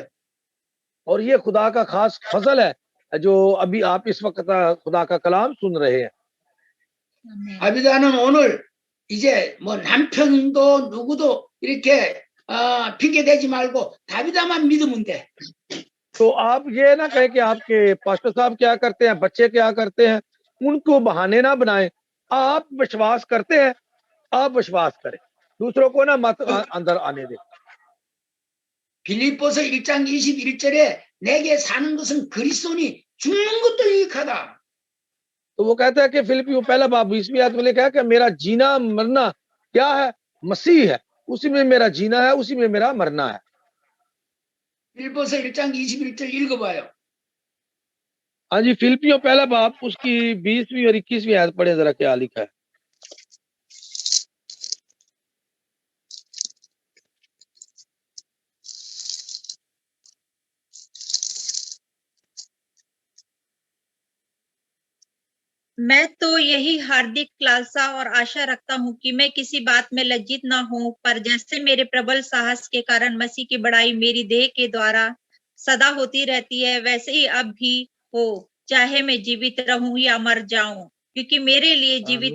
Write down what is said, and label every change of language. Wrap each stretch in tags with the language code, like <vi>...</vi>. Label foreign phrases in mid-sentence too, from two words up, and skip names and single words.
<hi>और ये खुदा का खास फजल है जो अभी आप इस वक्त खुदा का कलाम सुन रहे हैं। आमीन।</hi> <ko>다비다는 오늘 이제 뭐 남편도 누구도 이렇게 핑계 대지 말고 다비다만 믿으면 돼.</ko> <hi>तो आप ये ना कहें कि आपके पास्टर साहब क्या करते हैं, बच्चे क्या करते हैं, उनको बहाने ना बनाएं। आप विश्वास करते हैं आप विश्वास करें, दूसरों को ना मत अंदर आने दे।</hi> <ko>빌립보서 1장 21절에 내게 사는 것은 그리스도니 죽는 것도 유익하다.</ko> <hi>तो वो कहता है कि फिलिपियों पहला बाब 20वीं आयत में लिखा है कि मेरा जीना मरना क्या है, मसीह है, उसी में मेरा जीना है, उसी में मेरा मरना है।</hi> <ko>빌립보서 1장 21절 읽어봐요.</ko> <hi>हाँ जी, फिलिपियों पहला बाब उसकी 20वीं और 21वीं आयत पढ़े जरा, क्या लिखा है। मैं तो यही हार्दिक लालसा और आशा रखता हूँ कि मैं किसी बात में लज्जित न हूँ, पर जैसे मेरे प्रबल साहस के कारण मसीह की बड़ाई मेरी देह के द्वारा सदा होती रहती है, वैसे ही अब भी हो, चाहे मैं जीवित रहूं या मर जाऊं, क्योंकि मेरे लिए जीवित</hi>